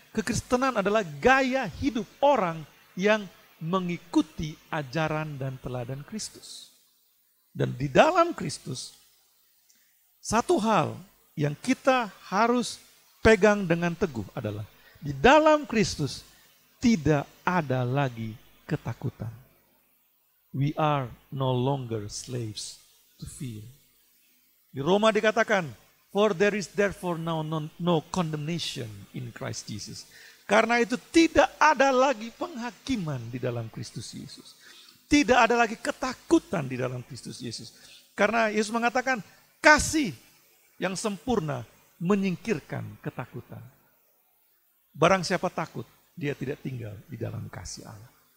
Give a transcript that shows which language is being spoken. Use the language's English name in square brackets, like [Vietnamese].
[Indonesian] Kekristenan adalah gaya hidup orang yang mengikuti ajaran dan teladan Kristus. Dan di dalam Kristus, satu hal yang kita harus pegang dengan teguh adalah di dalam Kristus tidak ada lagi ketakutan. [English] We are no longer slaves to fear. [Indonesian] Di Roma dikatakan, [English] for there is therefore now no condemnation in Christ Jesus. [Indonesian] Karena itu tidak ada lagi penghakiman di dalam Kristus Yesus. Tidak ada lagi ketakutan di dalam Kristus Yesus. Karena Yesus mengatakan kasih yang sempurna menyingkirkan ketakutan. Barang siapa takut, dia tidak tinggal di dalam kasih Allah.